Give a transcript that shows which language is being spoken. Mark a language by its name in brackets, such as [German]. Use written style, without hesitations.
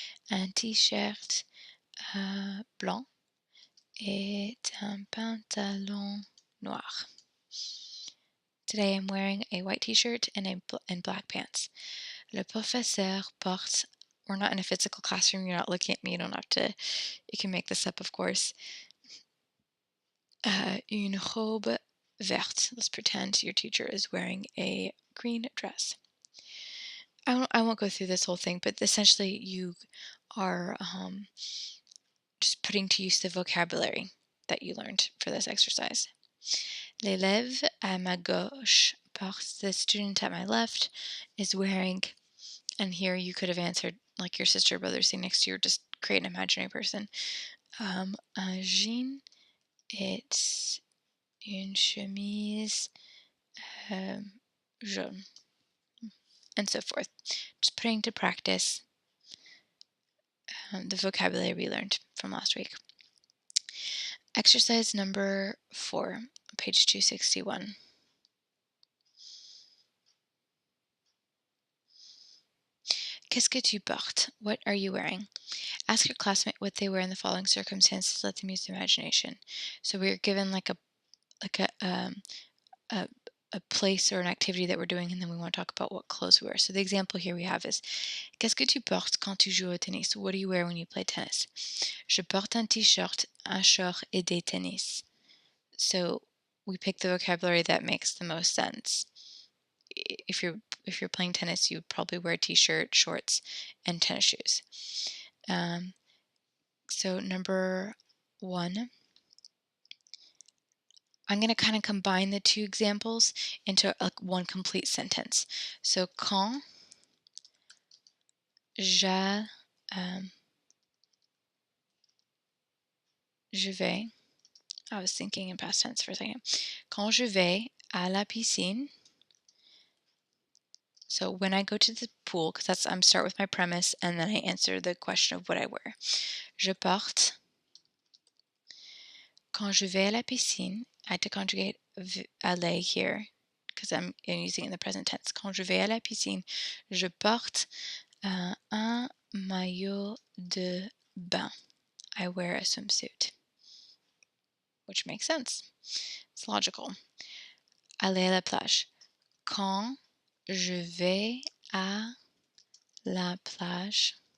[French] Un t-shirt blanc et un pantalon noir. [English] Today I'm wearing a white t-shirt and black pants. [French] Le professeur porte. [English] We're not in a physical classroom. You're not looking at me. You don't have to. You can make this up, of course. [French] Une robe verte. [English] Let's pretend your teacher is wearing a green dress. I won't go through this whole thing, but essentially you are just putting to use the vocabulary that you learned for this exercise. [French] L'élève à ma gauche porte. [English] The student at my left is wearing, and here you could have answered like your sister or brother sitting next to you, or just create an imaginary person. [French] Un jean et une chemise jaune, [English] and so forth. Just putting to practice the vocabulary we learned from last week. Exercise number 4, page 261. [French] Qu'est-ce que tu portes? [English] What are you wearing? Ask your classmate what they wear in the following circumstances. Let them use their imagination. So we're given like a a, a place or an activity that we're doing, and then we want to talk about what clothes we wear. So the example here we have is, [French] qu'est-ce que tu portes quand tu joues au tennis? [English] What do you wear when you play tennis? [French] Je porte un t-shirt, un short et des tennis. [English] So we pick the vocabulary that makes the most sense. If you're playing tennis, you would probably wear a t-shirt, shorts, and tennis shoes. So number 1, I'm going to kind of combine the two examples into one complete sentence. So [French] quand je vais, [English] I was thinking in past tense for a second. [French] Quand je vais à la piscine. [English] So when I go to the pool, because I'm start with my premise and then I answer the question of what I wear. [French] Je porte. Quand je vais à la piscine, [English] I had to conjugate aller here because I'm using it in the present tense. [French] Quand je vais à la piscine, je porte un maillot de bain. [English] I wear a swimsuit, which makes sense. It's logical. [French] Aller à la plage. Quand je vais à la plage.